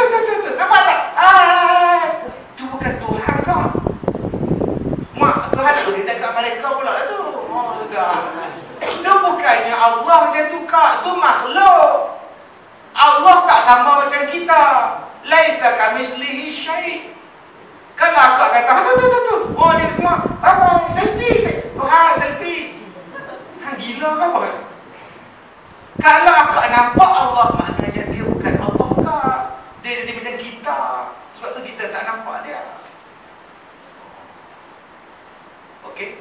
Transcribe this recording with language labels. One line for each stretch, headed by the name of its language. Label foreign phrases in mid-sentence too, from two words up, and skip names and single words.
Malay: Nampak tak? Tu bukan Tuhan kau. Mak, Tuhan tu di dekat mereka pula tu. Tu bukannya Allah macam tu kak. Tu makhluk. Allah tak sama macam kita.
Arabic: ليس كمثله شيء'.
Malay: Kalau akak kata, tu. Oh, dia tengok. Abang, selfie. Tuhan, selfie. Hang gila ke apa? Kalau akak nampak Allah, maknanya dia bukan Allah, Kak. Dia jadi macam kita. Sebab tu kita tak nampak dia. Okey?